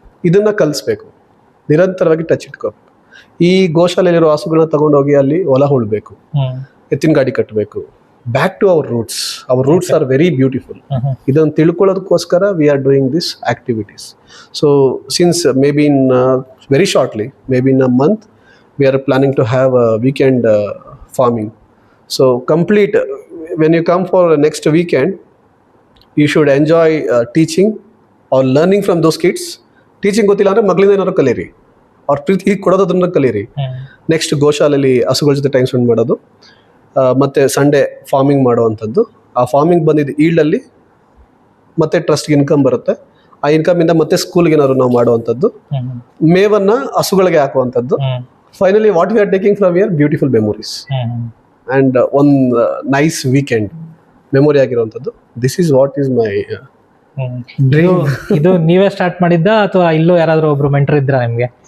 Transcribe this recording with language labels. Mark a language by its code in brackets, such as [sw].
[kn] ಇದನ್ನ ಕಲಿಸ್ಬೇಕು, ನಿರಂತರವಾಗಿ ಟಚ್ ಇಟ್ಕೋಬೇಕು. ಈ ಗೋಶಾಲೆಯಲ್ಲಿರೋ ಹಸುಗಳನ್ನ ತಗೊಂಡೋಗಿ ಅಲ್ಲಿ ಹೊಲ ಉಳ್ಬೇಕು, ಎತ್ತಿನ ಗಾಡಿ ಕಟ್ಟಬೇಕು. [en] Back to our roots are very beautiful. [kn] ಇದನ್ನು ತಿಳ್ಕೊಳ್ಳೋದಕ್ಕೋಸ್ಕರ [en] We are doing this activities. So since maybe in very shortly, maybe in a month, we are planning to have a weekend farming. So complete, when you come for next weekend, you should enjoy teaching or learning from those kids. [kn] Teaching ಗೊತ್ತಿಲ್ಲ ಅಂದ್ರೆ ಮಗಳಿಂದ ಏನಾದ್ರು ಕಲೀರಿ, ಅವ್ರ ಪ್ರೀತಿ ಕೊಡೋದನ್ನ ಕಲೀರಿ. Next ಗೋಶಾಲೆಯಲ್ಲಿ ಹಸುಗಳ ಜೊತೆ time spend ಮಾಡೋದು, ಮತ್ತೆ ಸಂಡೇ ಫಾರ್ಮಿಂಗ್ ಮಾಡುವಂಥದ್ದು. ಆ ಫಾರ್ಮಿಂಗ್ ಬಂದಿದ್ದು ಈಲ್ಡಲ್ಲಿ ಮತ್ತೆ ಟ್ರಸ್ಟ್ಗೆ ಇನ್ಕಮ್ ಬರುತ್ತೆ. ಆ ಇನ್ಕಮ್ ಇಂದ ಮತ್ತೆ ಸ್ಕೂಲ್ಗೆ ಏನಾದ್ರು ನಾವು ಮಾಡುವಂಥದ್ದು, ಮೇವನ್ನ ಹಸುಗಳಿಗೆ ಹಾಕುವಂಥದ್ದು. [en] Finally, what we are taking from here, beautiful memories and one nice weekend memory [kn] ಆಗಿರುವಂಥದ್ದು. [en] This is what is my dream. [kn] ಇದು ನೀವೇ ಸ್ಟಾರ್ಟ್ ಮಾಡಿದ್ದ ಅಥವಾ ಇಲ್ಲೂ ಯಾರಾದ್ರೂ ಒಬ್ರು ಮೆಂಟರ್ ಇದ್ರ ನಿಮ್ಗೆ?